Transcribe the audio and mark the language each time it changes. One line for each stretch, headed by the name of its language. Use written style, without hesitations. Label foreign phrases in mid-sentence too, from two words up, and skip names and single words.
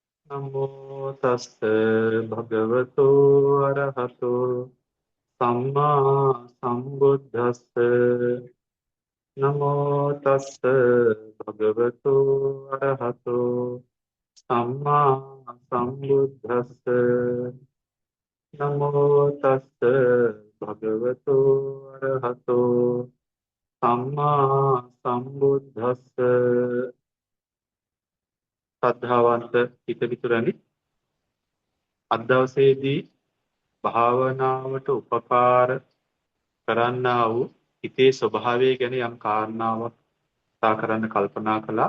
Pali: නමෝ තස්ස භගවතු අරහතෝ සම්මා සම්බුද්දස්ස නමෝ තස්ස භගවතු අරහතෝ සම්මා සම්බුද්දස්ස නමෝ තස්ස භගවතු අරහතෝ සම්මා සම්බුද්දස්ස
Sinhala: සද්ධාවන්ත හිතවිතුරනි අද දවසේදී භාවනාවට උපකාර කරන්නා වූ හිතේ ස්වභාවය ගැන යම් කාරණාවක් කතා කරන්න කල්පනා කළා.